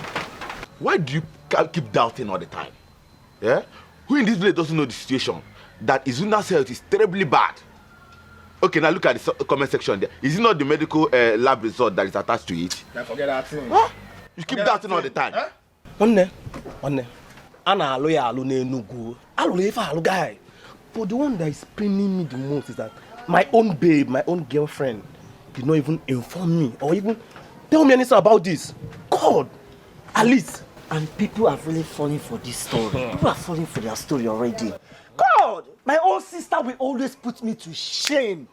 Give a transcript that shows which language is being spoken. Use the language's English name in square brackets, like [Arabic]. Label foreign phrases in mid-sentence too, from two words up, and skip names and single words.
[English] Why do you keep doubting all the time? Yeah? Who in this village doesn't know the situation? That Izuna's health is terribly bad. Okay, now look at the comment section there. Is it not the medical lab result that is attached to it? Don't forget that thing. Huh? You keep doubting all the time. One. [Igbo] Ana alo n'Enugu. Alo ife alo guy. [English] But the one that is paining me the most is that my own babe, my own girlfriend, did not even inform me or even tell me anything about this. God, Alice. And people are really falling for this story. People are falling for their story already. God, my own sister will always put me to shame.